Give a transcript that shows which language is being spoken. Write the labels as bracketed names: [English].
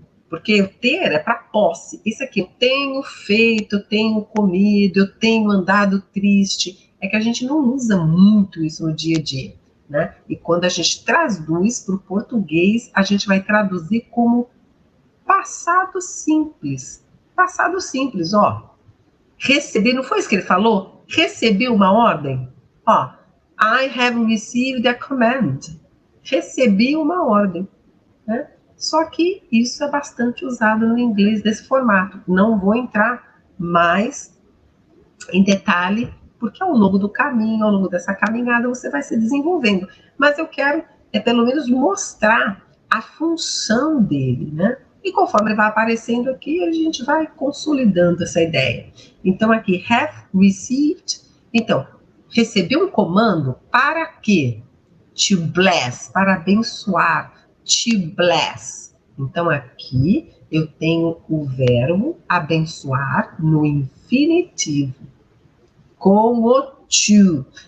[Portuguese] Porque o ter é para posse. Isso aqui, eu tenho feito, eu tenho comido, eu tenho andado triste. É que a gente não usa muito isso no dia a dia, né? E quando a gente traduz para o português, a gente vai traduzir como passado simples. Passado simples, ó. Recebi, não foi isso que ele falou? Recebi uma ordem. [English] Ó, I have received a command. [Portuguese] Recebi uma ordem, né? Só que isso é bastante usado no inglês desse formato. Não vou entrar mais em detalhe, porque ao longo do caminho, ao longo dessa caminhada, você vai se desenvolvendo. Mas eu quero, pelo menos, mostrar a função dele, né? E conforme ele vai aparecendo aqui, a gente vai consolidando essa ideia. Então, aqui, have received. Então, recebi um comando para quê? [English] To bless, [Portuguese] para abençoar. [English] To bless. [Portuguese] Então, aqui eu tenho o verbo abençoar no infinitivo, com o to.